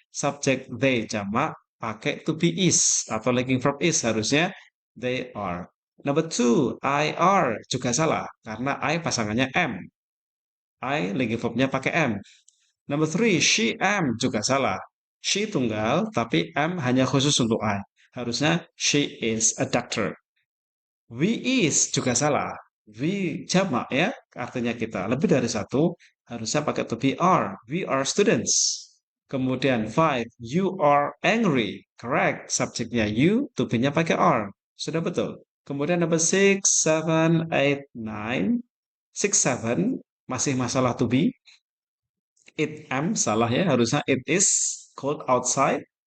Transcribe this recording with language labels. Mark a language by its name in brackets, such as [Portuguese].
[English] Subjek they [Indonesian] jamak pakai [English] to be is atau linking verb is harusnya they are. Number two, I are [Indonesian] juga salah karena [English] I pasangannya am. I linking verbnya pakai am. Number three, she am [Indonesian] juga salah. She tunggal tapi am hanya khusus untuk I. Harusnya [English] she is a doctor. [Indonesian] We is juga salah. We jamak ya, artinya kita lebih dari satu, harusnya pakai to be are. [English] We are students. [Indonesian] Kemudian [English] five, you are angry. Correct. [Indonesian] Subjeknya you, to be-nya pakai are. Sudah betul. [English] Kemudian number six, seven, eight, nine. Six, seven, masih masalah to be. It am, [Indonesian] salah ya, harusnya [English] it is cold outside.